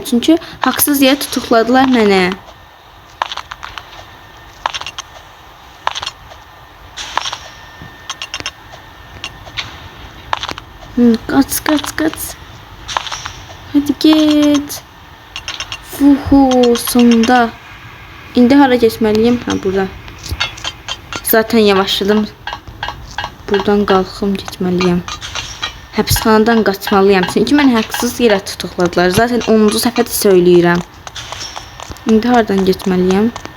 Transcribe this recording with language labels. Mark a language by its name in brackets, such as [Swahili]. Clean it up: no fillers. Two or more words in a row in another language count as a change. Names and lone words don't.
[Turkish] Çünkü haksız yere tutukladılar mənə. Kaç. Hadi git. Fuhu, sonunda. [Azerbaijani] İndi hara geçmeliyim? Ha, burada. [Turkish] Zaten yavaşladım. [Azerbaijani] Buradan qalxım getməliyəm. Həbsxanadan qaçmalıyam. Çünki mən haqsız yerə tutuqladılar. Zaten 10-cu səfədə söyləyirəm. İndi hardan getməliyəm?